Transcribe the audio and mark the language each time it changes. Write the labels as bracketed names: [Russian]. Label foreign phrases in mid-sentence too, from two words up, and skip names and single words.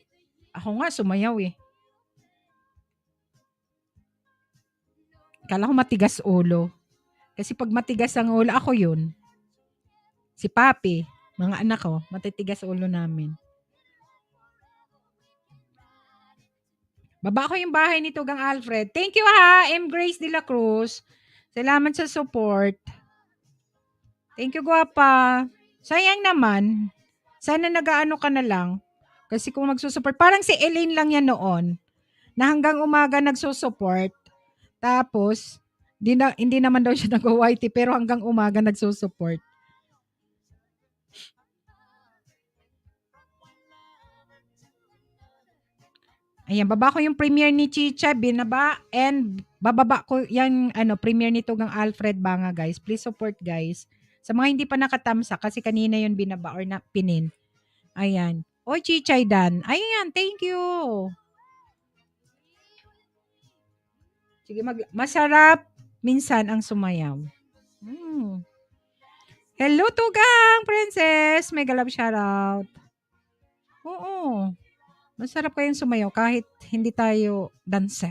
[Filipino] Ako nga sumayaw eh. Kala ko matigas ulo. Kasi pag matigas ang ulo, ako yun. Si Papi, mga anak ko, matitigas ulo namin. Baba ko yung bahay ni Tugang Alfred. [English] Thank you ha, M. Grace de la Cruz. [Filipino] Salamat sa support. [English] Thank you, [Filipino] guwapa. Sayang naman. Sana nag-aano ka na lang. Kasi kung magsusupport, parang si Elaine lang yan noon, na hanggang umaga nagsusupport. Tapos, hindi naman daw siya nag-YT, pero hanggang umaga nagsusupport. Ayan, baba ko yung premiere ni Chicha, binaba, and bababa ko yung premiere ni Tugang Alfred Banga, guys. [English] Please support, guys. [Filipino] Sa mga hindi pa nakatamsa, kasi kanina yun binaba or na pinin. Ayan. Oy, Chichay Dan. Ayan, [English] thank you. [Filipino] Sige, masarap minsan ang sumayaw. [English] Hello, Tugang Princess. Mega love shoutout. Oo. [Filipino] Masarap kayong sumayaw kahit hindi tayo dancer.